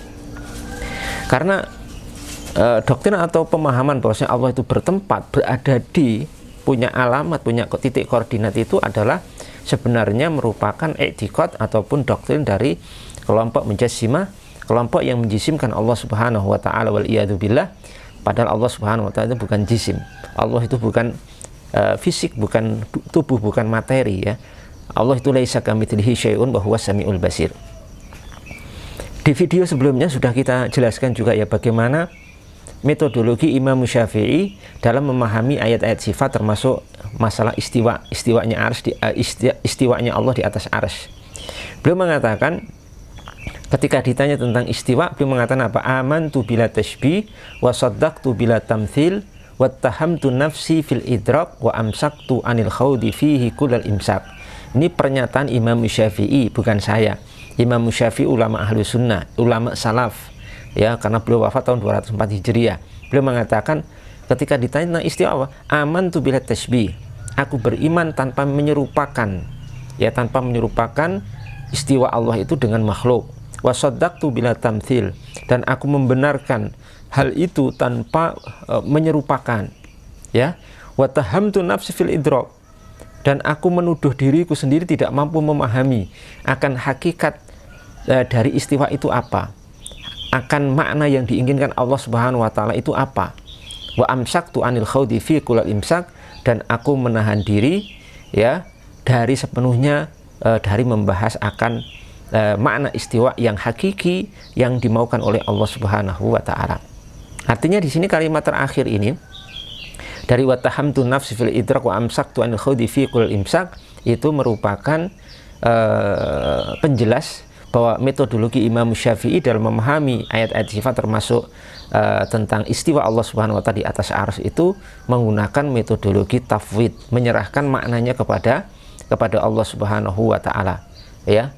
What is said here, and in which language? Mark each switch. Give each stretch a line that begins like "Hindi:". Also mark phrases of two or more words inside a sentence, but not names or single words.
Indonesian: Karena doktrin atau pemahaman bahwasanya Allah itu bertempat, berada di, punya alamat, punya titik koordinat itu adalah sebenarnya merupakan i'tiqad ataupun doktrin dari kelompok Mujassimah, kelompok yang menjisimkan Allah
Arabic: سبحانه وتعالى والعياذ بالله,
Indonesian: padahal Allah
Arabic: سبحانه وتعالى
Indonesian: itu bukan jisim. Allah itu bukan fisik, bukan tubuh, bukan materi ya. Allah itu
Arabic: ليس كمثله شيء وهو السميع البصير.
Indonesian: Di video sebelumnya sudah kita jelaskan juga ya bagaimana metodologi Imam Syafi'i dalam memahami ayat-ayat sifat, termasuk masalah istiwanya istiwanya Allah di atas arsy. Beliau mengatakan, ketika ditanya tentang istiwa, beliau mengatakan apa?
Arabic: آمنت بلا تشبيه وصدقت بلا تمثيل واتهمت نفسي في الإدراك وأمسكت عن الخوض فيه كل الإمساك.
Indonesian: Ini pernyataan Imam Syafi'i, bukan saya. Imam Syafi'i ulama
Arabic: أهل السنة,
Indonesian: ulama salaf ya, karena beliau wafat tahun 204 Hijriah. Beliau mengatakan ketika ditanya tentang istiwa,
Arabic: آمنت بلا تشبيه,
Indonesian: aku beriman tanpa menyerupakan ya, tanpa menyerupakan istiwa Allah itu dengan makhluk.
Arabic: وصدقت بلا تمثيل,
Indonesian: dan aku membenarkan hal itu tanpa menyerupakan ya.
Arabic: واتهمت نفسي في الإدراك,
Indonesian: dan aku menuduh diriku sendiri tidak mampu memahami akan hakikat dari istiwa itu apa, akan makna yang diinginkan Allah
Arabic: سبحانه وتعالى
Indonesian: itu apa.
Arabic: وأمسكت عن الخوض في كل الإمساك,
Indonesian: dan aku menahan diri ya dari sepenuhnya dari membahas akan makna istiwa yang hakiki yang dimaukan oleh Allah
Arabic: سبحانه وتعالى.
Indonesian: Artinya di sini kalimat terakhir ini dari
Arabic: واتهمت نفسي في الإدراك وأمسكت عن الخوض في كل الإمساك
Indonesian: itu merupakan penjelas bahwa metodologi Imam Syafi'i dalam memahami ayat-ayat sifat, termasuk tentang istiwa Allah
Arabic: سبحانه وتعالى
Indonesian: di atas arsy, itu menggunakan metodologi tafwid, menyerahkan maknanya kepada Allah
Arabic: سبحانه وتعالى
Indonesian: ya.